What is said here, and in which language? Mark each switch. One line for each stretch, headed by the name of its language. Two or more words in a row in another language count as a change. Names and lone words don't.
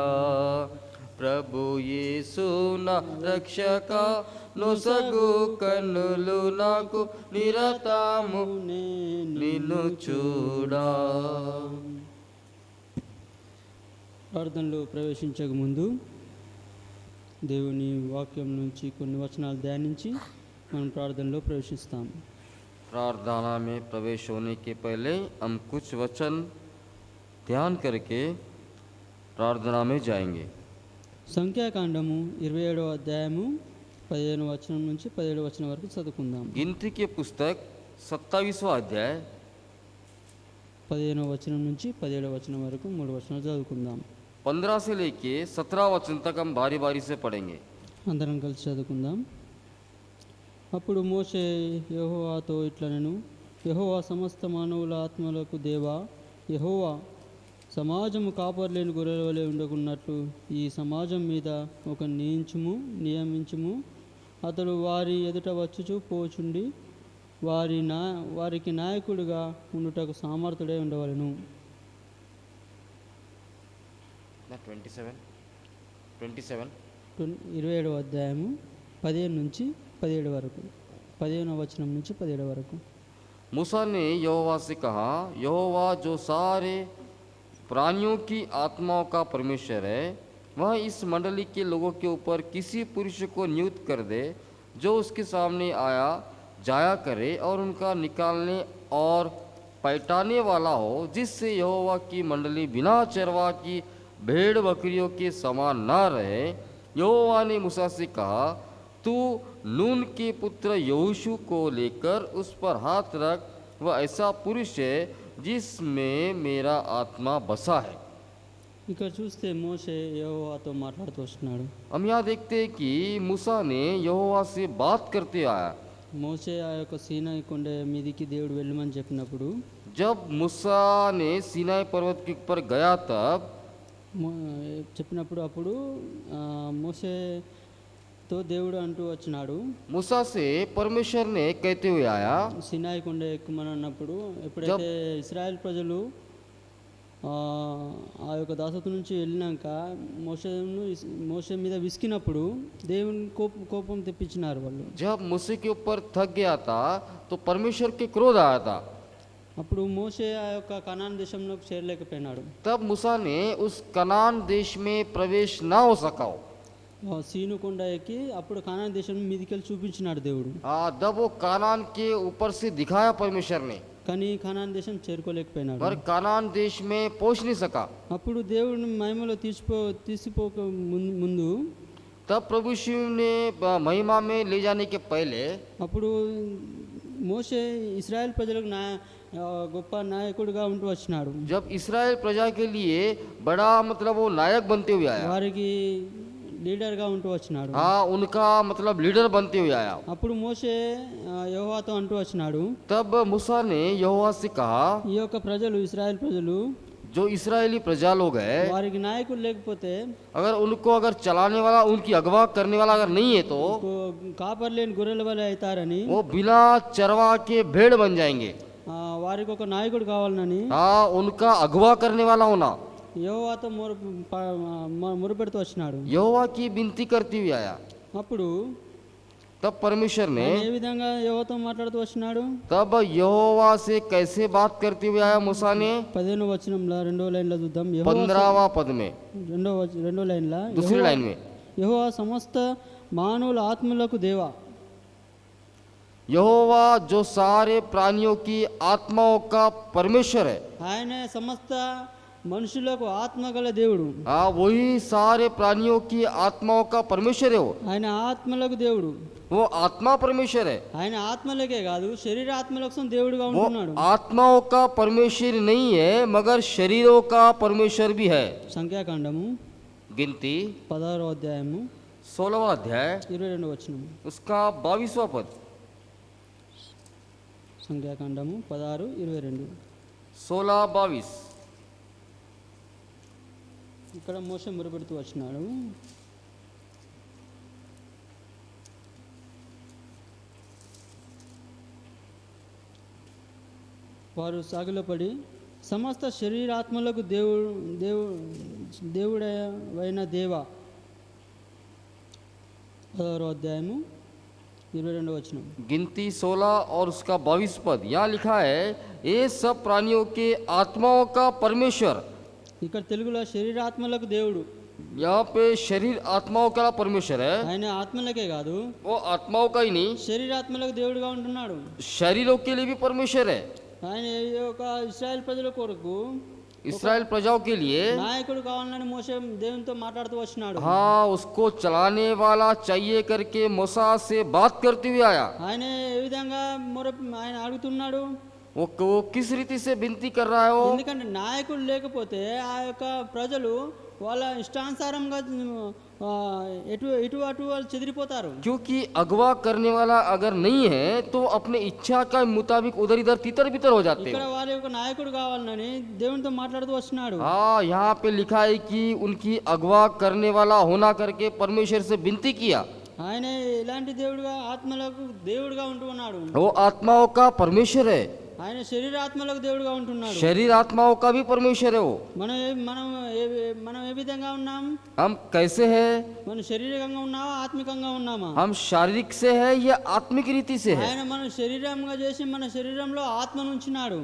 Telugu: ప్రభు యేసు నా రక్షక, నొసగు కన్నులు నాకు నిరతమునే నిన్ను చూడా. ప్రార్థనలో ప్రవేశించక ముందు దేవుని వాక్యం నుంచి కొన్ని వచనాలు ధ్యానించి మనం ప్రార్థనలో ప్రవేశిస్తాం.
Hindi: प्रार्थना में प्रवेश होने के पहले हम कुछ वचन ध्यान करके प्रार्थना में जाएंगे.
Telugu: సంఖ్యాకాండము 27వ అధ్యాయము 15వ వచనం నుంచి 17వ వచనం వరకు చదువుకుందాం.
Hindi: गिनती के पुस्तक 27वां अध्याय
Telugu: 15వ వచనం నుంచి 17వ వచనం వరకు 3 వచనాలు చదువుకుందాం.
Hindi: 15 से लेके 17 वचन तक हम बारी बारी से पढ़ेंगे.
Telugu: అందరం కలిసి చదువుకుందాం. అప్పుడు మోషే యెహోవాతో ఇట్లనెను, యెహోవా సమస్త మానవుల ఆత్మలకు దేవా, యెహోవా సమాజము కాపర్లేని గొర్రెల వలె ఉండకున్నట్లు ఈ సమాజం మీద ఒక నియమించుము. అతడు వారి ఎదుట వచ్చుచు పోచుండి వారికి నాయకుడిగా ఉండుటకు సామర్థ్యుడై ఉండవలెను. 27వ అధ్యాయము 15 నుంచి 17 వరకు, 15వ వచనం నుంచి 17 వరకు.
Hindi: मूसा ने यहोवा से कहा, यहोवा जो सारे प्राणियों की आत्माओं का परमेश्वर है, वह इस मंडली के लोगों के ऊपर किसी पुरुष को नियुक्त कर दे जो उसके सामने आया जाया करे और उनका निकालने और पैटाने वाला हो, जिससे यहोवा की मंडली बिना चरवा की भेड़ बकरियों के समान न रहे. यहोवा ने मूसा से कहा, तू नून के पुत्र यहोशू को लेकर उस पर हाथ रख, वह ऐसा पुरुष है जिसमें मेरा आत्मा बसा है.
Telugu: ఇక్కడ చూస్తే మోషే యెహోవాతో మాట్లాడుతూ వస్తున్నాడు.
Hindi: हम यहाँ देखते हैं कि मूसा ने यहोवा से बात करते आया.
Telugu: మోషే ఆ యొక్క సీనాయి కొండ మీదికి దేవుడు వెళ్ళమని చెప్పినప్పుడు,
Hindi: जब मूसा ने सीनाई पर्वत के ऊपर गया तब
Telugu: చెప్పినప్పుడు అప్పుడు మోషేతో దేవుడు అంటూ వచ్చినాడు,
Hindi: मूसा से परमेश्वर ने कहते हुए आया,
Telugu: సీనాయి కొండ ఎక్కుమని అన్నప్పుడు ఎప్పుడైతే ఇశ్రాయేల్ ప్రజలు ఆ యొక్క దాసత్వం నుంచి వెళ్ళినాక మోషే మీద విసికినప్పుడు దేవుని కోపం తెప్పించినారు వాళ్ళు.
Hindi: जब मूसे के ऊपर थक गया था तो परमेश्वर के क्रोध आया था.
Telugu: అప్పుడు మోషే ఆ యొక్క కనాన్ దేశంలోకి చేరలేకపోయినాడు.
Hindi: तब मूसा ने उस कनान देश में प्रवेश ना हो सका.
Telugu: సీను కొండ ఎక్కి అప్పుడు కనాన్ దేశం మీదికెళ్ళి చూపించినాడు దేవుడు.
Hindi: जब वो कनान के ऊपर से दिखाया परमेश्वर ने,
Telugu: కానీ కనాన్ దేశం చేరుకోలేకపోయినాడు.
Hindi: पर कनान देश में पहुंच नहीं सका.
Telugu: అప్పుడు దేవుడిని మహిమలో తీసిపోక ముందు,
Hindi: तब प्रभु शिव ने महिमा में ले जाने के पहले
Telugu: అప్పుడు మోషే ఇశ్రాయేల్ ప్రజలకు గొప్ప నాయకుడిగా ఉంటూ వచ్చినాడు.
Hindi: जब इस्राएल प्रजा के लिए बड़ा मतलब वो नायक बनते हुए आया,
Telugu: వారికి లీడర్గా ఉంటూ వచ్చినాడు.
Hindi: उनका मतलब लीडर बनते हुए आया.
Telugu: అప్పుడు మోషే యెహోవాతో అంటూ వచ్చినాడు,
Hindi: तब मूसा ने यहोवा से कहा,
Telugu: ఈ యొక్క ప్రజలు ఇశ్రాయేల్ ప్రజలు
Hindi: जो इस्राएली प्रजा लोग है,
Telugu: వారికి నాయకుడు లేకపోతే,
Hindi: अगर उनको अगर चलाने वाला, उनकी अगवा करने वाला अगर नहीं है तो
Telugu: కాపర్లేని గొర్రెల వలె అవుతారని,
Hindi: वो बिना चरवा के भेड़ बन जाएंगे.
Telugu: వారికి ఒక నాయకుడు కావాలని,
Hindi: उनका अगवा करने वाला होना,
Telugu: యెహోవాతో మొరపెడుతూ వచ్చినాడు.
Hindi: यहोवा की विनती करती हुई आया.
Telugu: అప్పుడు
Hindi: तब परमेश्वर ने
Telugu: ఏ విధంగా యెహోవాతో మాట్లాడుతూ వచ్చినాడు?
Hindi: तब यहोवा से कैसे बात करते हुए आया मूसा ने?
Telugu: 15వ వచనంలో 2వ లైన్లో చూద్దాం.
Hindi: 15वां पद में,
Telugu: రెండో లైన్లో,
Hindi: दूसरी लाइन में,
Telugu: యెహోవా సమస్త మానవుల ఆత్మలకు దేవా,
Hindi: यहोवा जो सारे प्राणियों की आत्माओं का परमेश्वर है.
Telugu: ఆయన సమస్త మనుషులకు ఆత్మ గల దేవుడు.
Hindi: वही सारे प्राणियों की आत्माओं का परमेश्वर है.
Telugu: ఆయన ఆత్మలకు దేవుడు.
Hindi: वो आत्मा परमेश्वर है.
Telugu: ఆయన ఆత్మలకే కాదు శరీర ఆత్మలకు దేవుడుగా
Hindi: वो
Telugu: ఉంటున్నాడు.
Hindi: आत्माओं का परमेश्वर नहीं है मगर शरीरों का परमेश्वर भी है.
Telugu: సంఖ్యాకాండము
Hindi: गिनती
Telugu: 16వ అధ్యాయము
Hindi: 16वां अध्याय
Telugu: 22వ వచనం.
Hindi: उसका 22वां पद.
Telugu: సంఖ్యాకాండము 16:22.
Hindi: 16-22.
Telugu: ఇక్కడ మోషే మొరపెడుతూ వచ్చినాడు. వారు సాగిలపడి సమస్త శరీరాత్మలకు దేవుడైన దేవ. 16వ అధ్యాయము 22వ వచనం.
Hindi: गिनती 16 और उसका 22 पद. यहाँ लिखा है, ये सब प्राणियों के आत्माओं का परमेश्वर.
Telugu: ఇక్కడ తెలుగులో శరీరాత్మలకు దేవుడు.
Hindi: यहाँ पे शरीर आत्माओं का परमेश्वर है.
Telugu: ఆయన ఆత్మలకే కాదు
Hindi: वो आत्माओं का ही नहीं,
Telugu: శరీరాత్మలకు దేవుడుగా ఉంటున్నాడు.
Hindi: शरीरों के लिए भी परमेश्वर है.
Telugu: ఆయన ఈ యొక్క ఇశ్రాయేల్ ప్రజల కొరకు
Hindi: इस्राएल प्रजाओं के लिए
Telugu: నాయకుడు కావాలని మోషే దేవునితో మాట్లాడుతూ వచ్చినాడు.
Hindi: उसको चलाने वाला चाहिए करके मूसा से बात करते हुए आया.
Telugu: ఆయన ఏ విధంగా ఆయన అడుగుతున్నాడు?
Hindi: वो किस रीति से विनती कर रहा है वो?
Telugu: ఎందుకంటే నాయకుడు లేకపోతే ఆ యొక్క ప్రజలు వాళ్ళ ఇష్టానుసారంగా ఆ, ఇటు అటు వాళ్ళు చెదిరిపోతారు.
Hindi: क्योंकि अगवा करने वाला अगर नहीं है तो अपने इच्छा का मुताबिक उधर इधर तितर बितर हो जाते
Telugu: ఇక్కడ
Hindi: हैं।
Telugu: వాళ్ళ యొక్క నాయకుడు కావాలని దేవునితో మాట్లాడుతూ వస్తున్నాడు.
Hindi: हाँ, यहाँ पे लिखा है कि उनकी अगवा करने वाला होना करके परमेश्वर से विनती किया।
Telugu: ఆయన ఇలాంటి దేవుడుగా ఆత్మలకు దేవుడుగా ఉంటూ ఉన్నాడు.
Hindi: वो आत्माओं का परमेश्वर है,
Telugu: ఆయన శరీరాత్మలకు దేవుడుగా ఉంటున్నాడు.
Hindi: शरीर आत्माओं का भी परमेश्वर है वो।
Telugu: మనం ఏ విధంగా ఉన్నాం?
Hindi: हम कैसे हैं?
Telugu: మనం శారీరకంగా ఉన్నామా ఆత్మికంగా ఉన్నామా?
Hindi: हम शारीरिक से है या आत्मिक रीति से है?
Telugu: ఆయన మన శరీరంగా చేసి మన శరీరంలో ఆత్మను ఉంచినాడు.